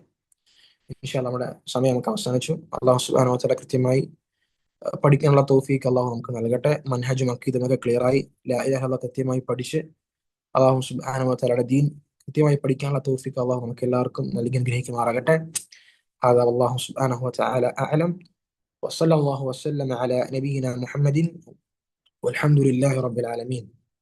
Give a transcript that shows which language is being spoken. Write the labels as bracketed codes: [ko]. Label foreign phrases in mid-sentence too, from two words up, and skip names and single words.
[ar] إن شاء الله [ml] നമ്മുടെ സമയം നമുക്ക് അവസാനിച്ചു. [ar] الله سبحانه وتعالى [ml] കൃത്യമായി പഠിക്കാനുള്ള തൗഫീഖ് അള്ളാഹു നമുക്ക് നൽകട്ടെ. മൻഹജും അഖീദും ഒക്കെ ക്ലിയറായി [ar] لا إله إلا الله [ml] കൃത്യമായി പഠിച്ച് [ar] الله سبحانه وتعالى [ml] ദീൻ കൃത്യമായി പഠിക്കാനുള്ള തൗഫീഖ് അള്ളാഹു നമുക്ക് എല്ലാവർക്കും നൽകി അനുഗ്രഹിക്കുമാറാകട്ടെ. [ar] هذا والله سبحانه وتعالى أعلم، وصلى الله وسلم على نبينا محمد والحمد لله رب العالمين.